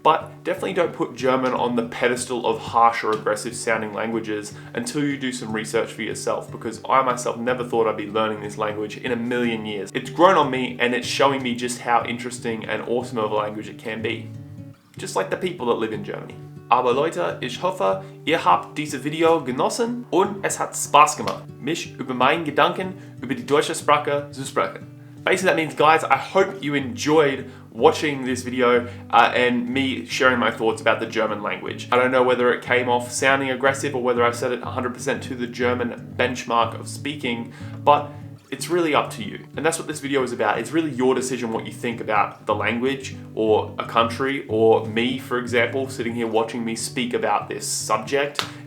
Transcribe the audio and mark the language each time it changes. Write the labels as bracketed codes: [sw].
[en] But definitely don't put German on the pedestal of harsh or aggressive sounding languages until you do some research for yourself, because I myself never thought I'd be learning this language in a million years. It's grown on me, and it's showing me just how interesting and awesome of a language it can be. Just like the people that live in Germany. [de] Aber Leute, ich hoffe, ihr habt dieses Video genossen und es hat Spaß gemacht, mich über meinen Gedanken über die deutsche Sprache zu sprechen. [en] Basically, that means, guys, I hope you enjoyed watching this video and me sharing my thoughts about the German language. I don't know whether it came off sounding aggressive or whether I said it 100% to the German benchmark of speaking, but it's really up to you. And that's what this video is about. It's really your decision what you think about the language or a country or me, for example, sitting here watching me speak about this subject.